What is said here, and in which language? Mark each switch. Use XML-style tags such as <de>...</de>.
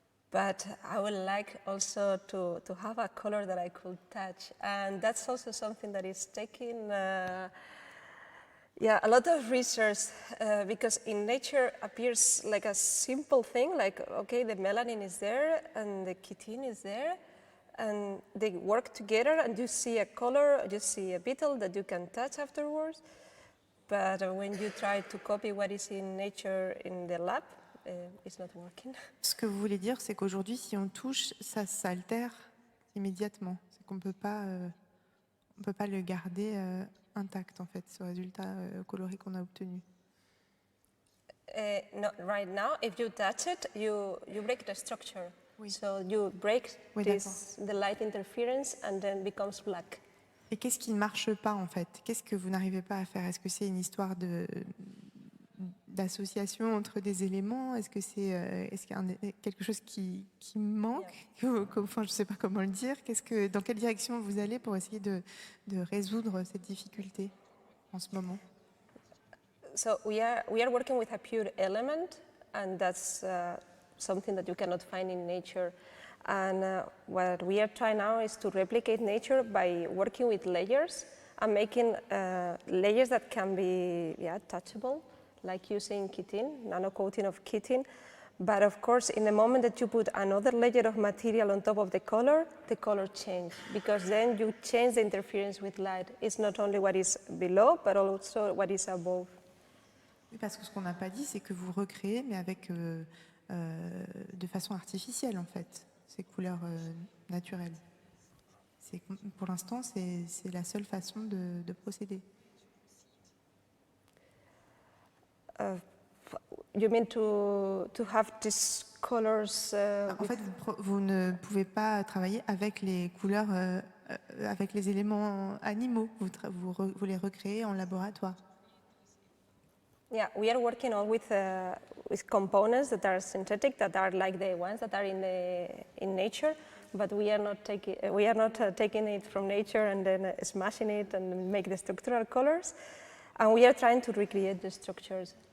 <en>But I would like also to have a color that I could touch, and that's also something that is taking a lot of research, because in nature appears like a simple thing, like, okay, the melanin is there and the chitin is there, and they work together, and you see a color, you see a beetle that you can touch afterwards. But when you try to copy what is in nature in the lab, it's not working.</en> <fr>Ce que vous voulez dire, c'est qu'aujourd'hui, si on touche, ça s'altère immédiatement. C'est qu'on peut pas le garder intact, en fait, ce résultat coloré qu'on a obtenu.</fr> <en>Not right now. If you touch it, you break the structure.</en> <fr>Oui.</fr> <en>So you break</en> <fr>Oui,</fr> <en>the light interference, and then becomes black.</en> <fr>Et qu'est-ce qui ne marche pas, en fait? Qu'est-ce que vous n'arrivez pas à faire? Est-ce que c'est une histoire d'association entre des éléments? Est-ce qu'il y a quelque chose qui manque? Enfin, je ne sais pas comment le dire. Dans quelle direction vous allez pour essayer de résoudre cette difficulté en ce moment?</fr> <en>So we are working with a pure element, and that's something that you cannot find in nature. And what we are trying now is to replicate nature by working with layers and making layers that can be touchable, like using chitin, nano coating of chitin. But of course, in the moment that you put another layer of material on top of the color changes, because then you change the interference with light. It's not only what is below, but also what is above.</en> <fr>Oui, parce que ce qu'on n'a pas dit, c'est que vous recréez, mais avec de façon artificielle, en fait, ces couleurs naturelles. Pour l'instant, c'est la seule façon de procéder.</fr> <en>You mean to have these colors?</en> <fr>En fait, vous ne pouvez pas travailler avec les couleurs, avec les éléments animaux. Vous les recréez en laboratoire.</fr> <en>Yeah, we are working all with components that are synthetic, that are like the ones that are in nature, but we are not taking it from nature and then smashing it and make the structural colors, and we are trying to recreate the structures.</en>